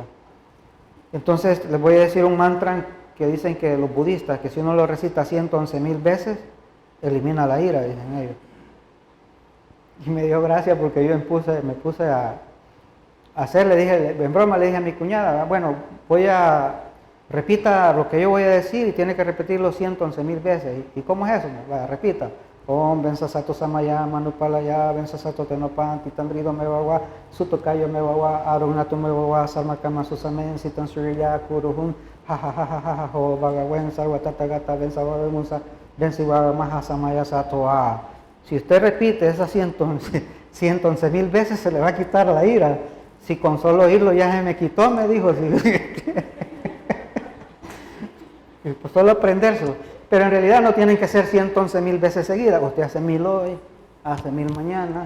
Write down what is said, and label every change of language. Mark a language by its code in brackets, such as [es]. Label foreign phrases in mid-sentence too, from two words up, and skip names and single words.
[es] Entonces, les voy a decir un mantra que dicen que los budistas, que si uno lo recita 111,000 veces, elimina la ira, dicen ellos. Y me dio gracia porque yo me puse a hacer, le dije, en broma le dije a mi cuñada, bueno, repita lo que yo voy a decir y tiene que repetirlo 111,000 veces. ¿Y cómo es eso? Repita. [sa] Om Bensasato Samaya, Manupalaya, Bensasato Tenopan, Titandrido Mewawa, Sutokayo Mewawa, Arunato Mewawa, Sarmakama Susamen, Sitan Surya, Kuruhun, Jajajajaja, Bagawen, Sarwatatagata, Bensawamusa, Bensiwa Maha Samaya Satoa. [es] Si usted repite esas 111,000 veces, se le va a quitar la ira. Si con solo oírlo ya se me quitó, me dijo. Pues solo aprenderlo. Pero en realidad no tienen que ser 111,000 veces seguidas. Usted hace 1000 hoy, hace 1000 mañana.